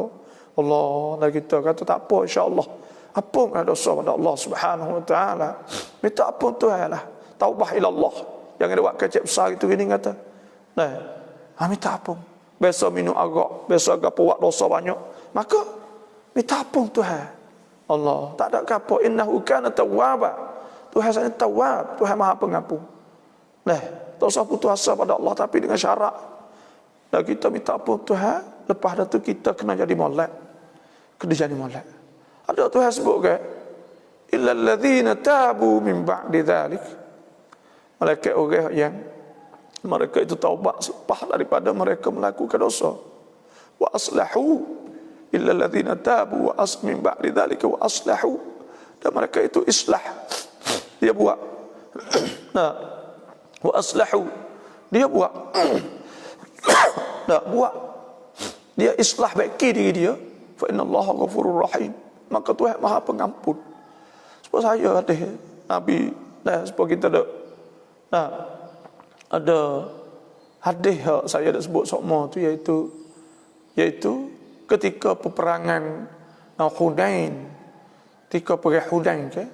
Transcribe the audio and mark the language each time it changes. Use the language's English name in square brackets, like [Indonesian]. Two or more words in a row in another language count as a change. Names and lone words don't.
[Malay] Allah, dan kita kata tak apa insya-Allah. Ampun dosa pada [Arabic] الله سبحانه وتعالى. [Malay] Minta ampun Tuhan lah. [Arabic] توبة إلى الله. [Malay] Jangan ada buat kecap besar itu gini kata. Minta ampun. Biasa minum arak, biasa gapo buat dosa banyak. Maka minta ampun Tuhan. Allah, tak ada gapo, [Arabic] إنه كان توابا. [Malay] Tuhan sana tawwab, Tuhan Maha Pengampun. Tak usah putus asa pada Allah tapi dengan syarat. Dan kita minta ampun Tuhan, lepas itu kita kena jadi molek. Kena jadi molek. Ada Tuhan sebut ke [Arabic] إلا الذين تابوا من بعد ذلك. [Malay] Malaikat orang yang mereka itu taubat selepas daripada mereka melakukan dosa. [Arabic] وأصلحوا إلا الذين تابوا ومن بعد ذلك وأصلحوا. [Malay] Dan mereka itu islah. Dia buat. [Arabic] وأصلحوا. [Malay] Dia buat. Buat. Dia islah baiki diri dia. [Arabic] فإن الله غفور رحيم. [Malay] Maka Tuhan Maha Pengampun. Sebab saya ada Nabi supaya kita ada ada hadis saya dah sebut sokmo tu, iaitu ketika peperangan Hunain, ketika perang Hunain ke.